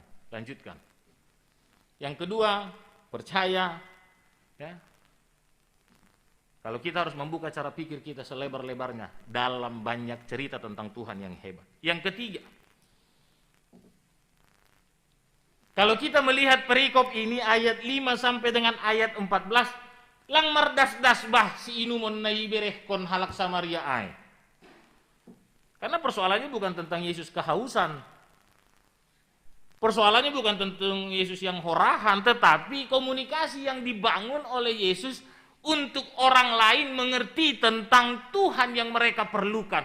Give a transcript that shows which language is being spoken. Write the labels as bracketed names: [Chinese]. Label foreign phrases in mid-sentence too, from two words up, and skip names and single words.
[Indonesian] Lanjutkan. Yang kedua, percaya, ya. Kalau kita harus membuka cara pikir kita selebar-lebarnya dalam banyak cerita tentang Tuhan yang hebat. Yang ketiga, kalau kita melihat perikop ini ayat 5 sampai dengan ayat 14, [Batak Simalungun] lang mardas-das bah si inumon naibereh kon halak Samaria ai. [Indonesian] Karena persoalannya bukan tentang Yesus kehausan. Persoalannya bukan tentang Yesus yang horahan, tetapi komunikasi yang dibangun oleh Yesus untuk orang lain mengerti tentang Tuhan yang mereka perlukan.